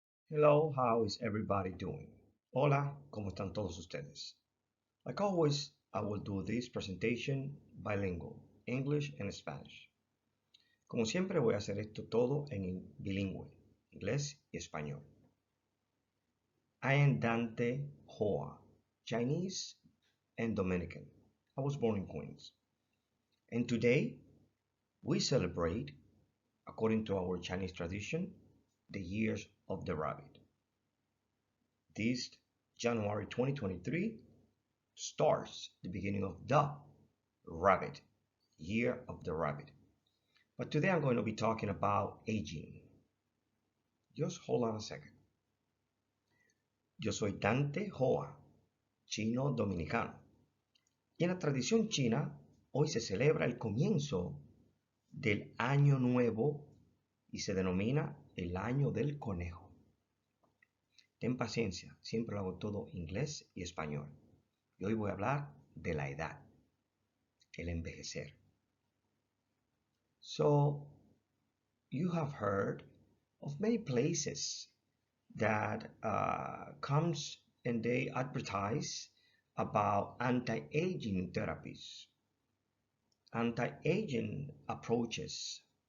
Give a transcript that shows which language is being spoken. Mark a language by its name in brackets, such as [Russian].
[English] Hello, how is everybody doing? [Spanish] Hola, ¿cómo están todos ustedes? [English] Like always, I will do this presentation bilingual, English and Spanish. [Spanish] Como siempre, voy a hacer esto todo en bilingüe, inglés y español. [English] I am Dante Joa, Chinese and Dominican. I was born in Queens. And today, we celebrate, according to our Chinese tradition, the years of the rabbit. This January 2023 starts the beginning of the rabbit, year of the rabbit. But today I'm going to be talking about aging. Just hold on a second. [Spanish] Yo soy Dante Joa, chino dominicano. Y en la tradición china, hoy se celebra el comienzo del año nuevo y se denomina el año del conejo. Ten paciencia, siempre lo hago todo inglés y español. Y hoy voy a hablar de la edad, el envejecer. [English] So, you have heard of many places that comes and they advertise about anti-aging therapies, anti-aging approaches.